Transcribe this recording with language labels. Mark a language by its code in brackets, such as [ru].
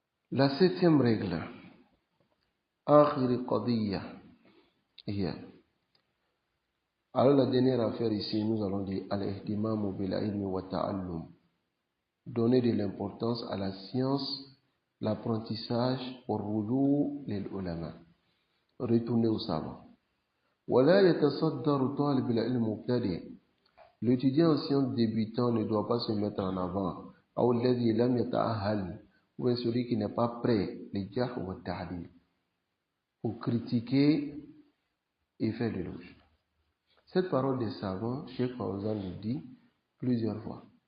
[fr] La 7e règle. [ar] Akhir Qadiyya. [fr] Alors la dernière affaire ici, nous allons dire [ar] Al-Ihtimamu bil-ilmi wa ta'allum. [fr] Donner de l'importance à la science, l'apprentissage, au roulou, les ulama. Retourner au savant. [ar] ولا يتصدر طالب العلم مبتدئ. [fr] L'étudiant en sciences débutant ne doit pas se mettre en avant. [ar] أو الذي لم يتأهل. [fr] Ou celui qui n'est pas prêt, [ar] للجرح والتعديل, [fr] pour critiquer et faire de l'éloge. Cette parole des savants, Cheikh Fawzan le dit plusieurs fois.